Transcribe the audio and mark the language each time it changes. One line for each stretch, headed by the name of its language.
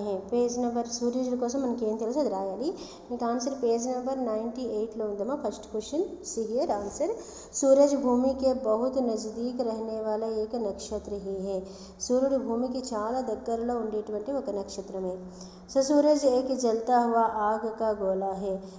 Telugu: Page number సూర్యుడి కోసం మనకి ఏం తెలుసు అది రాయాలి. మీకు ఆన్సర్ పేజ్ నెంబర్ 98లో ఉందమ్మా.
English: first question see here answer,
Hindi: सूरज भूमि के बहुत नज़दीक रहने वाला एक नक्षत्र ही है.
Telugu: సూర్యుడు భూమికి చాలా దగ్గరలో ఉండేటువంటి ఒక నక్షత్రమే.
Hindi: సో सूरज एक जलता हुआ आग का गोला है.